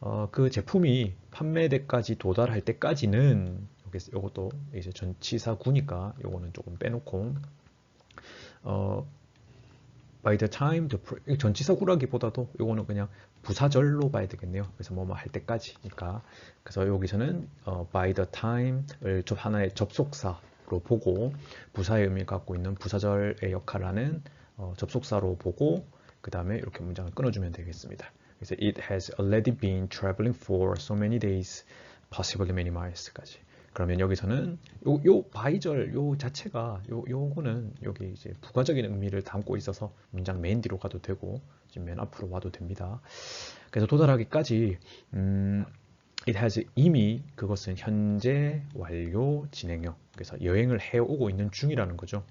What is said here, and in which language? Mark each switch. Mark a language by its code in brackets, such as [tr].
[ko] 그 제품이 판매대까지 도달할 때까지는 이것도 이제 전치사구니까 요거는 조금 빼놓고 by the time, 전치사구라기보다도 요거는 그냥 부사절로 봐야 되겠네요. 그래서 뭐뭐 할 때까지니까. 그래서 여기서는 by the time 을 하나의 접속사로 보고 부사의 의미를 갖고 있는 부사절의 역할을 하는 접속사로 보고 그 다음에 이렇게 문장을 끊어주면 되겠습니다. [en] 그래서 it has already been traveling for so many days, possibly many miles까지. [ko] 그러면 여기서는 요 바이절 요 자체가 요거는 여기 이제 부가적인 의미를 담고 있어서 문장 맨 뒤로 가도 되고 지금 맨 앞으로 와도 됩니다. 그래서 도달하기까지 it has 이미 그것은 현재 완료 진행형 그래서 여행을 해오고 있는 중이라는 거죠.